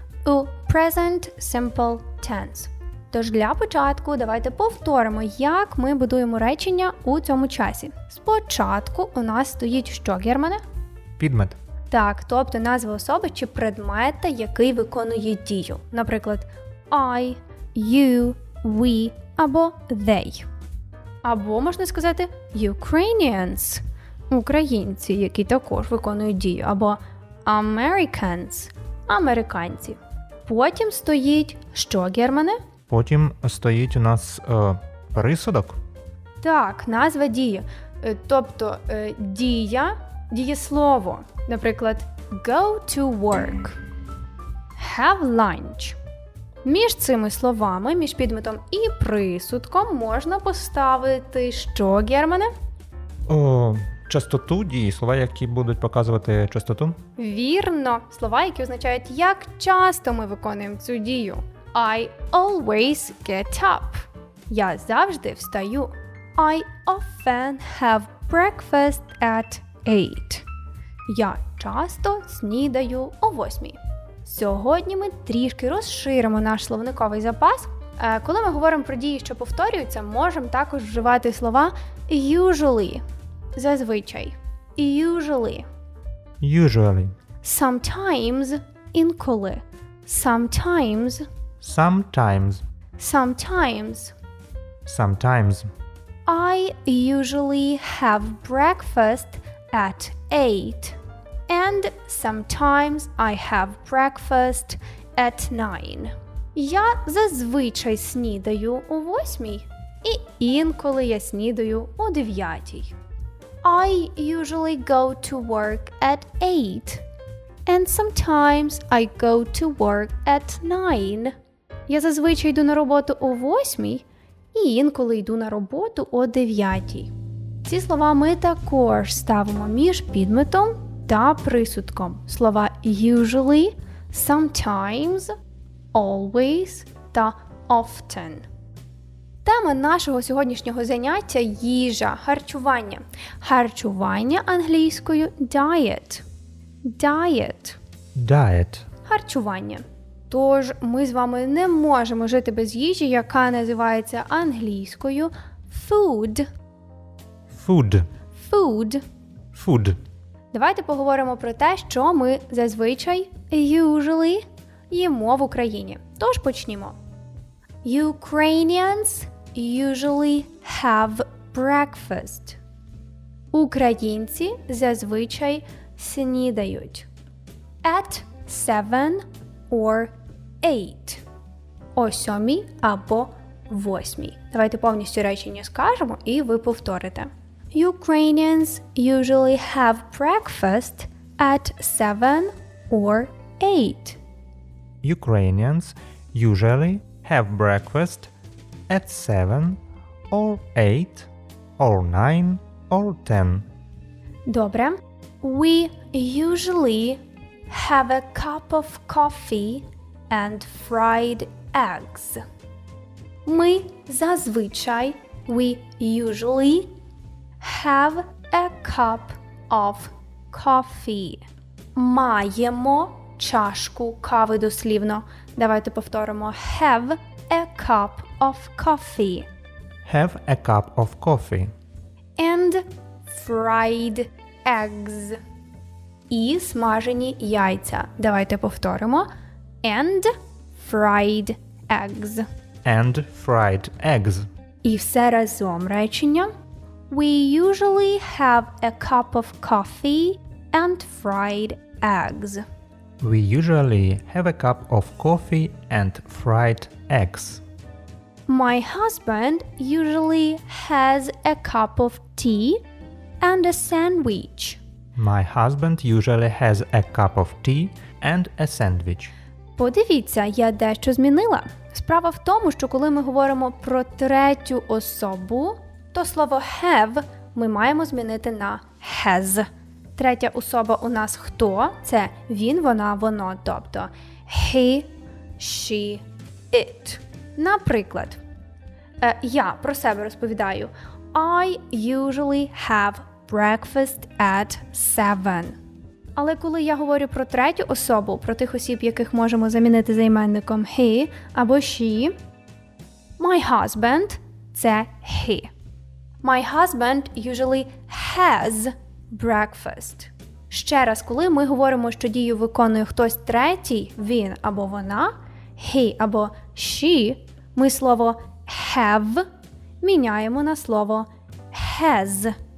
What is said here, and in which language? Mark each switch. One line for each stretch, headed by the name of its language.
English: У present simple tense.
Ukrainian: Тож для початку давайте повторимо, як ми будуємо речення у цьому часі. Спочатку у нас стоїть що, Германе? Підмет. Так, тобто назва особи чи предмета, який виконує дію. Наприклад, I, you, we або they. Або можна сказати Ukrainians – українці, які також виконують дію. Або Americans – американці. Потім стоїть що, Германе? Потім стоїть у нас присудок. Так, назва дії. Тобто дія, дієслово.
English: Наприклад, go to work, have lunch.
Ukrainian: Між цими словами, між підметом і присудком можна поставити що, Германе? Частоту дії, слова, які будуть показувати частоту. Вірно, слова, які означають, як часто ми виконуємо цю дію.
English: I always get up.
Ukrainian: Я завжди встаю.
English: I often have breakfast at 8.
Ukrainian: Я часто снідаю о 8. Сьогодні ми трішки розширимо наш словниковий запас. Коли ми говоримо про дії, що повторюються, можемо також вживати слова usually. Зазвичай. Usually.
English: Usually. Sometimes. Інколи. Sometimes. Sometimes. Sometimes. Sometimes. I usually have breakfast at 8. And sometimes I have breakfast at 9.
Ukrainian: Я зазвичай снідаю о 8, і інколи я снідаю о 9.
English: I usually go to work at 8. And sometimes I go to work at 9.
Ukrainian: Я зазвичай йду на роботу о 8, і інколи йду на роботу о 9. Ці слова ми також ставимо між підметом та присудком. Слова usually, sometimes, always та often. Тема нашого сьогоднішнього заняття – їжа, харчування. Харчування англійською diet.
English: Diet. Diet.
Ukrainian: Харчування. Тож ми з вами не можемо жити без їжі, яка називається англійською food.
English: Food. Food. Food.
Ukrainian: Давайте поговоримо про те, що ми зазвичай, usually, їмо в Україні. Тож почнімо.
English: Ukrainians usually have breakfast.
Ukrainian: Українці зазвичай снідають.
English: At 7 or 8.
Ukrainian: О 7 або 8. Давайте повністю речення скажемо і ви повторите.
English: Ukrainians usually have breakfast at 7 or 8. Ukrainians usually have breakfast at 7 or 8 or 9 or 10.
Ukrainian: Добре.
English: We usually have a cup of coffee and fried eggs.
Ukrainian: Ми зазвичай,
English: we usually have a cup of coffee.
Ukrainian: Маємо чашку кави дослівно. Давайте повторимо.
English: Have a cup of coffee. Have a cup of coffee. And fried eggs.
Ukrainian: І смажені яйця. Давайте повторимо.
English: And fried eggs. And fried eggs.
Ukrainian: І все разом речення.
English: We usually have a cup of coffee and fried eggs. We usually have a cup of coffee and fried eggs. My husband usually has a cup of tea and a sandwich. My husband usually has a cup of tea and a sandwich.
Ukrainian: Подивіться, я дещо змінила. Справа в тому, що коли ми говоримо про третю особу, то слово have ми маємо змінити на has. Третя особа у нас хто? Це він, вона, воно, тобто he, she, it. Наприклад, я про себе розповідаю.
English: I usually have breakfast at 7.
Ukrainian: Але коли я говорю про третю особу, про тих осіб, яких можемо замінити займенником he або she, my husband – це he.
English: My husband usually has breakfast.
Ukrainian: Ще раз, коли ми говоримо, що дію виконує хтось третій, він або вона, he або she, ми слово have міняємо на слово has.